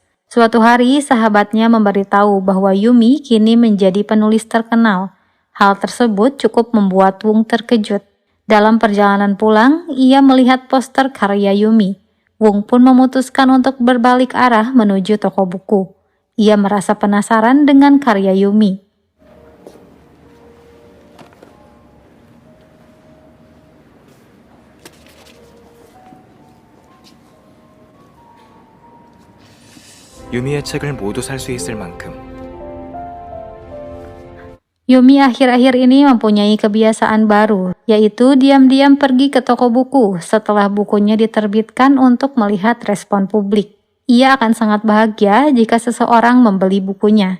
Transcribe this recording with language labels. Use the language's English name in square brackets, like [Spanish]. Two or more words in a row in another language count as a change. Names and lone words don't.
[Indonesian] Suatu hari, sahabatnya memberitahu bahwa Yumi kini menjadi penulis terkenal. Hal tersebut cukup membuat Wong terkejut. Dalam perjalanan pulang, ia melihat poster karya Yumi. Wong pun memutuskan untuk berbalik arah menuju toko buku. Ia merasa penasaran dengan karya Yumi. [Korean] 유미의 책을 모두 살 수 있을 만큼. [Indonesian] Yumi akhir-akhir ini mempunyai kebiasaan baru, yaitu diam-diam pergi ke toko buku setelah bukunya diterbitkan untuk melihat respon publik. Ia akan sangat bahagia jika seseorang membeli bukunya.